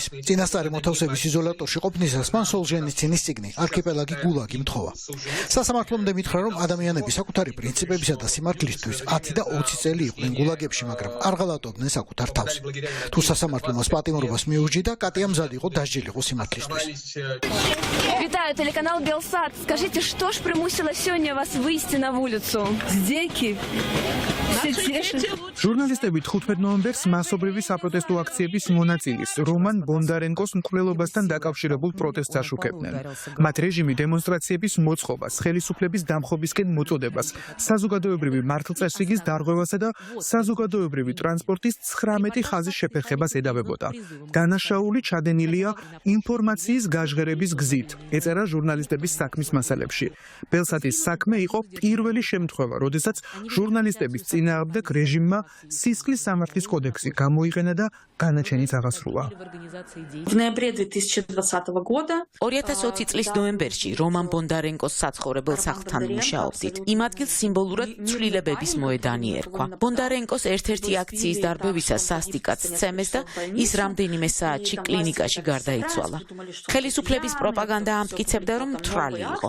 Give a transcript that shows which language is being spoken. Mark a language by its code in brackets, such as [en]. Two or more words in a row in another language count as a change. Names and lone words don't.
[ka] წინასწარი მოთავსების იზოლატორში ყოფნისას მან სოლჟენიცინის წიგნი არქიპელაგი გულაგი მთხოვა. სასამართლომდე მითხრა, რომ ადამიანები საკუთარი პრინციპებისა და სიმართლისთვის 10 და 20 წელი იყვნენ гулагებში, მაგრამ არ ღალატობდნენ საკუთარ თავს. თუ სასამართლო მას პატიმრობას მიურჯიდა, катя მზად იყო დასჯილიყო სიმართლისთვის. [ru] Витаю, телеканал Белсат. Скажите, что ж примусило сегодня вас выйти на улицу? Здеки. [ka] ჟურნალისტები 15 ნოემბერს მასობრივი საპროტესტო აქციების მონაწილის რომან ბონდარენკოს მკვლელობასთან დაკავშირებულ პროტესტს აშუქებდნენ. მათ რეჟიმი დემონსტრაციების მოწყობას, ხელისუფლების დამხობისკენ მოწოდებას, საზოგადოებრივი მართლწესრიგის დარღვევასა და საზოგადოებრივი ტრანსპორტის 19 ხაზის შეფერხებას ედავებოდა. დანაშაული ჩადენილია ინფორმაციის გაჟღერების გზით, ეწერა ჟურნალისტების საქმის მასალებში. ბელსატის საქმე იყო პირველი შემთხვევა, როდესაც ჟურნალისტების წინააღმდეგ რეჟიმმა სისხლის სამართლის კოდექსი გამოიყენა და განაჩენიც აღასრულა. [ru] В ноябре 2020 года [ka] 2020 წლის ნოემბერში რომან ბონდარენკოს საცხოვრებელ სახლთან მუშაობდით. იმ ადგილს სიმბოლურად ცვლილებების მოედანი ერქვა. ბონდარენკოს ერთ-ერთი აქციის დარბევისას სასტიკად სცემეს და ის რამდენიმე საათში კლინიკაში გარდაიცვალა. ხელისუფლების პროპაგანდა ამტკიცებდა, რომ მთვრალი იყო.